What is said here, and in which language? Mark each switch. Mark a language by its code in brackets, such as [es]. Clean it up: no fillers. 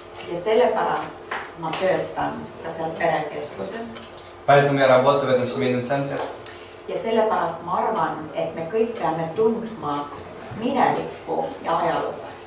[et] Ja sellepärast ma töötan ka seal perekeskuses. [ru] Поэтому я работаю в этом семейном центре. [et] Ja sellepärast ma arvan, et me kõik peame tundma minevikku ja ajalugu.